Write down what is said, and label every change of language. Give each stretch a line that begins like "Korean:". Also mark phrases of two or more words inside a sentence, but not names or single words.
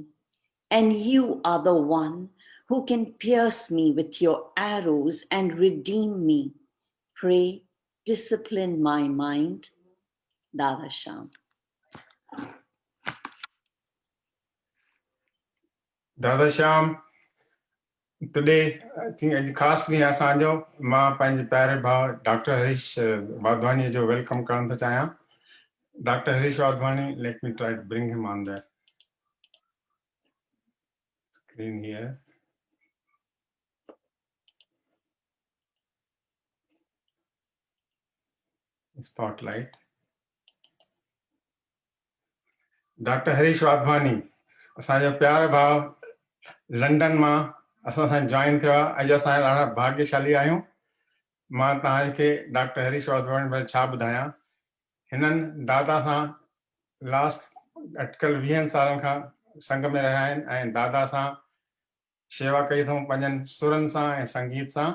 English: And you are the one who can pierce me with your arrows and redeem me. Pray, discipline my mind. Dada Sham. Dada Sham, today, I think
Sindhi: अॼु ख़ासि ॾींहुं असांजो मां पंहिंजे प्यारे भाउ डॉक्टर हरीश वाधवानी जो वेलकम करण थो चाहियां.
English: Dr. Harish Wadhwani, let me try to bring him on the screen here. Spotlight. Dr. Harish Wadhwani,
Sindhi: असांजो प्यारो भाउ लंडन मां असां सां जॉइन थियो आहे. अॼु असां ॾाढा भाग्यशाली आहियूं. मां तव्हांखे डॉक्टर हरीश वाधवानी बारे छा ॿुधायां. हिननि दादा सां लास्ट अटकल 20 सालनि खां संग में रहिया आहिनि ऐं दादा सां शेवा कई अथऊं पंहिंजनि सुरनि सां ऐं संगीत सां.